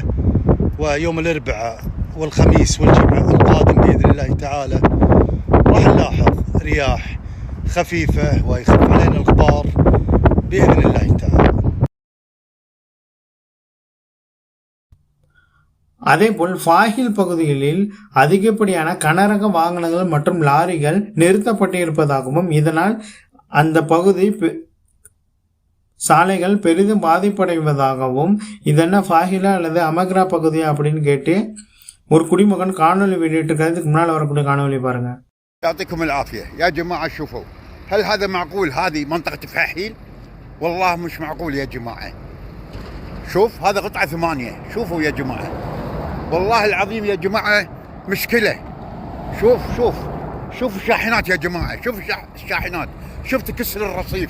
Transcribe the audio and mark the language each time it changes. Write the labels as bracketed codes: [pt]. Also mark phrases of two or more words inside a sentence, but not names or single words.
[ar] ويوم الأربعاء والخميس والجمعة القادم بإذن الله تعالى راح نلاحظ رياح خفيفة ويخف علينا الغبار بإذن الله تعالى. [ta] அதேபோல் ஃபாஹில் பகுதிகளில் அதிகப்படியான கனரக வாகனங்கள் மற்றும் லாரிகள் நிறுத்தப்பட்டிருப்பதாகவும் இதனால் அந்த பகுதி சாலைகள் பெரிதும் பாதிப்படைவதாகவும், இதென்ன ஃபாஹிலா அல்லது அமக்ரா பகுதியா அப்படின்னு கேட்டு ஒரு குடிமகன் காணொலி வெளியிட்டிருக்கிறதுக்கு முன்னால் வரக்கூடிய காணொலி பாருங்க. [ar] يعطيكم العافية يا جماعة. شوفوا، هل هذا معقول؟ هذه منطقة فاحيل؟ والله مش معقول يا جماعة. شوف هذا قطعة 8. شوفوا يا جماعة، والله العظيم يا جماعة مشكلة. شوف الشاحنات يا جماعة، شوف الشاحنات، شوف تكسر الرصيف.